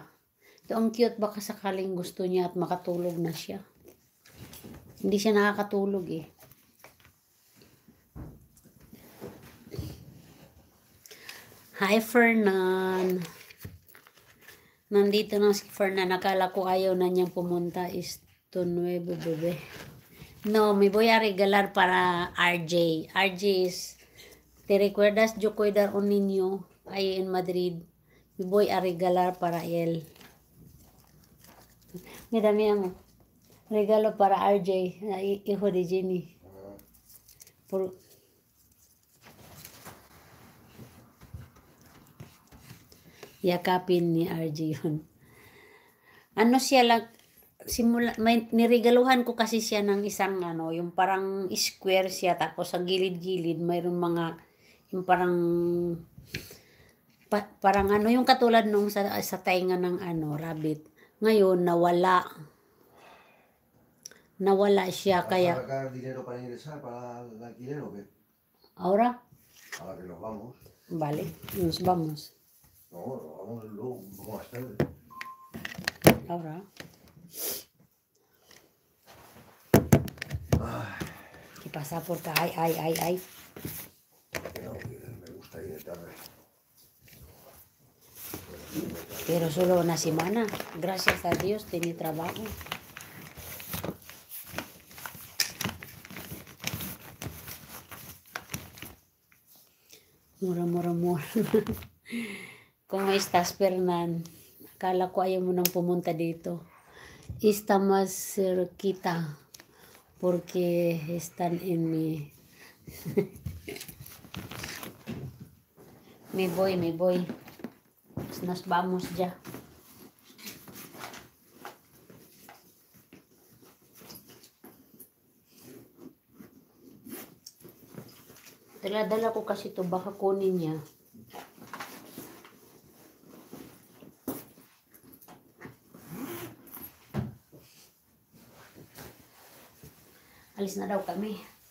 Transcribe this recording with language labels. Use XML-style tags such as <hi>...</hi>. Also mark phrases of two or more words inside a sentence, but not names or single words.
<tl>Ito ang cute, baka sakaling gusto niya at makatulog na siya. Hindi siya nakakatulog eh. Hi Fernan. Nandito na si Fernan. Nakala ko ayaw na niyang pumunta.</tl> <es>Esto nuevo bebe. No, me voy a regalar para RJ. RJ is, ¿te recuerdas? Yo cuidar un niño ahí en Madrid. Me voy a regalar para él. Mira, mira, regalo para RJ, hijo de Jenny.</es> <tl>Yakapin ni RJ yun. Ano siya lang, niregaluhan ko kasi siya ng isang yung parang square siya, tapos sa gilid-gilid mayroong mga, yung parang, parang yung katulad nung sa tainga ng rabbit. Ngayon, nawala siya, kaya...</tl> <es>¿Sacar dinero para ingresar para el alquiler o qué? ¿Ahora? Ahora que nos vamos. Vale, nos vamos. No, nos vamos luego, un poco más tarde. Ahora. ¿Qué pasa? Porque ay. No, me gusta ir de tarde. Pero solo una semana. Gracias a Dios tenía trabajo.</es> <tl>Mura.</tl> <es>¿Cómo estás, Fernan?</es> <tl>Akala ko ayaw mo nang pumunta dito.</tl> <es>Está más cerquita porque están en mi... me voy. Nos vamos ya.</es> <tl>Dala ko kasi to, baka kunin niya. Alis na daw kami.</tl>